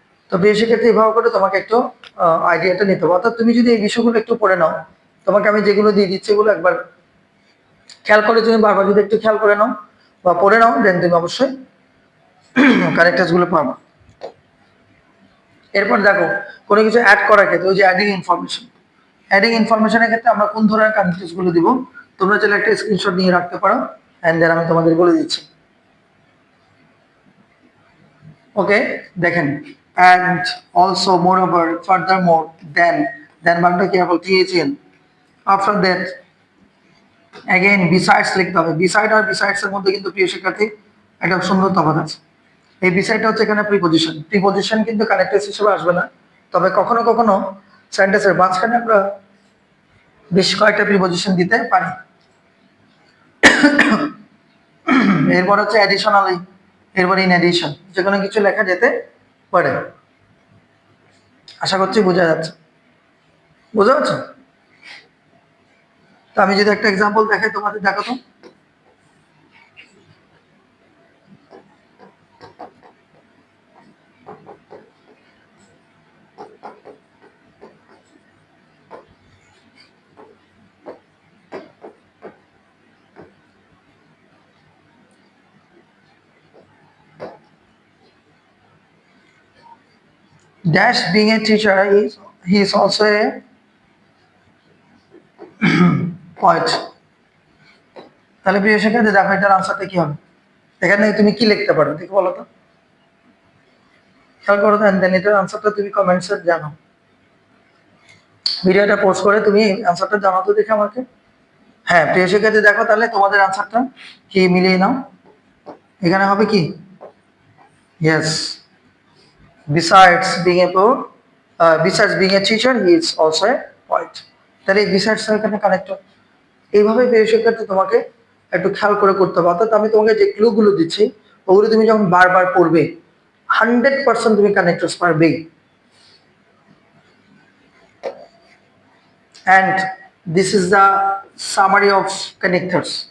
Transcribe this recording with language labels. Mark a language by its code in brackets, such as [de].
[bn] তো বেশি ক্ষেত্রে এভাবে করে তোমাকে একটু আইডিয়াটা নিতে হবে। অর্থাৎ তুমি যদি এই বিষয়গুলো একটু পড়ে নাও, তোমাকে আমি যেগুলো দিয়ে দিচ্ছি এগুলো একবার খেয়াল করে, তুমি বারবার যদি একটু খেয়াল করে নাও বা পড়ে নাও, দেন তুমি অবশ্যই কারেক্টার্স গুলো পাবো। এরপর দেখো, কোনো কিছু অ্যাড করার ক্ষেত্রে, ওই যে অ্যাডিং ইনফরমেশন, অ্যাডিং ইনফরমেশনের ক্ষেত্রে আমরা কোন ধরনের কানেক্টার্স গুলো দিব, তোমরা চাইলে একটা স্ক্রিনশট নিয়ে রাখতে পারো, এন্ড দেন আমি তোমাদের বলে দিচ্ছি। ওকে, দেখেন, and also, moreover, furthermore, then Bangla কি হবে, THN, after that, again, besides লিখতে হবে। বিসাইড আর বিসাইডস এর মধ্যে কিন্তু প্রিয় শিক্ষার্থী একটা সুন্দর তফাৎ আছে। এই বিসাইডটা হচ্ছে এখানে প্রিপজিশন, প্রিপজিশন কিন্তু কানেক্টর হিসেবে আসবে না, তবে কখনো কখনো সেন্টেন্সের মাঝখানে আমরা বেশ কয়েকটা প্রিপজিশন দিতে পারি। এরপর হচ্ছে অ্যাডিশনালি, এরপর ইন অ্যাডিশন, যে কোনো কিছু লেখা যেতে পারে। আশা করছি বোঝা যাচ্ছে। বুঝতে পারছো? তো আমি যদি একটা এক্সাম্পল দেখাই তোমাদের, দেখো তো। [en] Dash being a teacher is he is also a poet. [bn] তাহলে প্রিয় শিক্ষার্থী দেখো এটার আনসারটা কি হবে। এখানে তুমি কি লিখতে পারো দেখো বলো তো, খেয়াল করো তো, দেন এটার আনসারটা তুমি কমেন্টসে জানো। ভিডিওটা পোস্ট করে তুমি আনসারটা জানাও তো দেখে আমাকে। হ্যাঁ প্রিয় শিক্ষার্থী দেখো তাহলে তোমাদের আনসারটা কি মিলিয়ে নাও। এখানে হবে কি, yes, [en] besides being a poet, besides being a teacher he is also a poet. [bn] তাহলে এই besides এখানে কানেক্ট। এইভাবে প্রিয় শিক্ষার্থী তোমাকে একটু খেয়াল করে করতে হবে। অর্থাৎ আমি তোমাকে যে ক্লুগুলো দিচ্ছি ওগুলো তুমি যখন বারবার পড়বে 100% তুমি connectors পারবেই। [en] And this is the summary of connectors.